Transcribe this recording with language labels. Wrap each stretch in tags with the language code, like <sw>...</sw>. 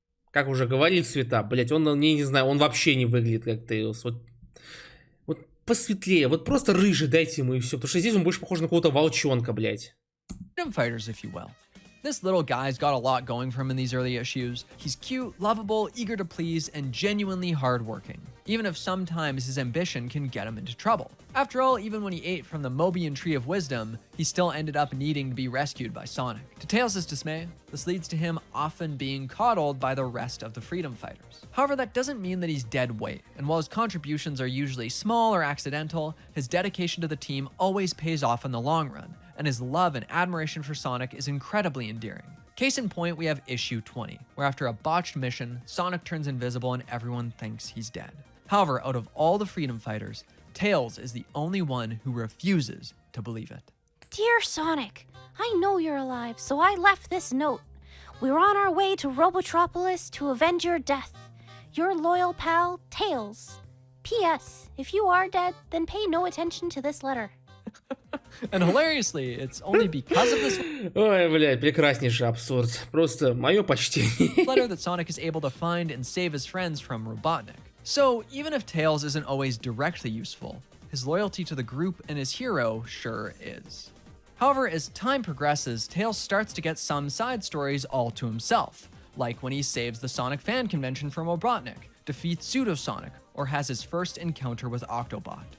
<ru>Как уже говорил Цвета, блять, он, не знаю, он вообще не выглядит как Тейлс. Вот посветлее, вот просто рыжий дайте ему и все, потому что здесь он больше похож на какого-то волчонка, блять.</ru> <en>Freedom fighters, if you will. This little guy's got a lot going for him in these early issues. He's cute, lovable, eager to please, and genuinely hardworking, even if sometimes his ambition can get him into trouble. After all, even when he ate from the Mobian Tree of Wisdom, he still ended up needing to be rescued by Sonic. To Tails' dismay, this leads to him often being coddled by the rest of the Freedom Fighters. However, that doesn't mean that he's dead weight, and while his contributions are usually small or accidental, his dedication to the team always pays off in the long run, and his love and admiration for Sonic is incredibly endearing. Case in point, we have issue 20, where after a botched mission, Sonic turns invisible and everyone thinks he's dead. However, out of all the Freedom Fighters, Tails is the only one who refuses to believe it. Dear Sonic, I know you're alive, so I left this note. We're on our way to Robotropolis to avenge your death. Your loyal pal, Tails. P.S. If you are dead, then pay no attention to this letter. And hilariously, it's only because of this</en> <ru>Ой, блядь, прекраснейший абсурд. Просто мое почтение.</ru> <en>letter that Sonic is able to find and save his friends from Robotnik. So, even if Tails isn't always directly useful, his loyalty to the group and his hero sure is. However, as time progresses, Tails starts to get some side stories all to himself, like when he saves the Sonic fan convention from Robotnik, defeats Pseudo-Sonic, or has his first encounter with Octobot.</en>